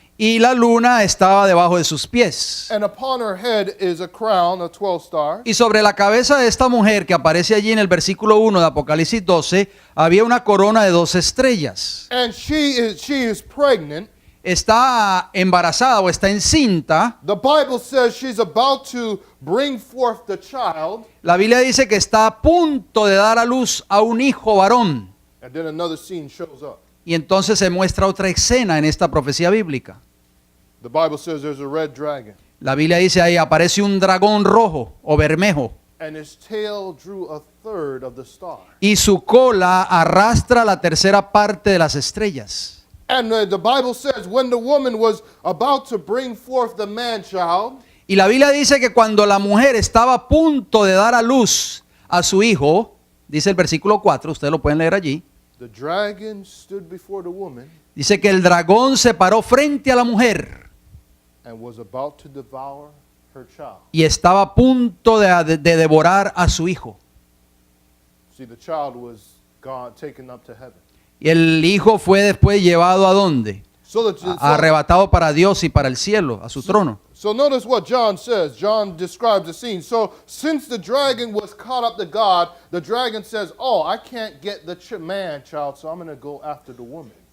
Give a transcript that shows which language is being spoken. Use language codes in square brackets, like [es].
[es] y la luna estaba debajo de sus pies. [en] And upon her head is a crown of 12 stars. [es] Y sobre la cabeza de esta mujer que aparece allí en el versículo 1 de Apocalipsis 12, había una corona de 12 estrellas. [en] And she is pregnant. [es] Está embarazada o está encinta. [en] The Bible says she's about to bring forth the child. [es] La Biblia dice que está a punto de dar a luz a un hijo varón. [en] And then another scene shows up. [es] Y entonces se muestra otra escena en esta profecía bíblica. [en] The Bible says there's a red dragon. [es] La Biblia dice ahí aparece un dragón rojo o bermejo [en] And his tail drew a third of the star. [es] y su cola arrastra la tercera parte de las estrellas. [en] And the Bible says when the woman was about to bring forth the man-child, [es] Y la Biblia dice que cuando la mujer estaba a punto de dar a luz a su hijo, dice el versículo 4, ustedes lo pueden leer allí, [en] the dragon stood before the woman [es] dice que el dragón se paró frente a la mujer [en] and was about to devour her child. [es] y estaba a punto de devorar a su hijo. [en] See, the child was taken up to heaven. [es] Y el hijo fue después llevado ¿a dónde? [en] So [es] Arrebatado para Dios y para el cielo, a su trono. [en] So notice what John says. John describes the scene. So since the dragon was caught up to God, the dragon says, "Oh, I can't get the man child, so I'm going to go after the woman."